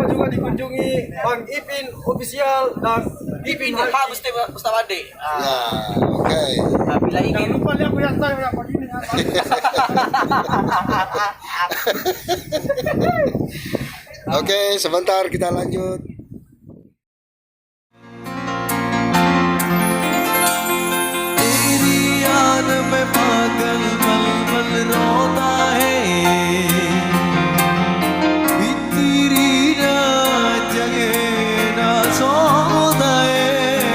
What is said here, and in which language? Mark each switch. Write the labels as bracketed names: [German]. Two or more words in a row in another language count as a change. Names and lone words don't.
[Indonesian] lupa juga dikunjungi Bang Ipin Official dan Ipin Pak Mustafa Ade. Ya, oke. Bila jangan ingin lupa lihat yang saya yang begini. Oke, sebentar kita lanjut. [Hindi] तेरी याद में पागल पल पल रोता है तेरी ना जगे ना सोता है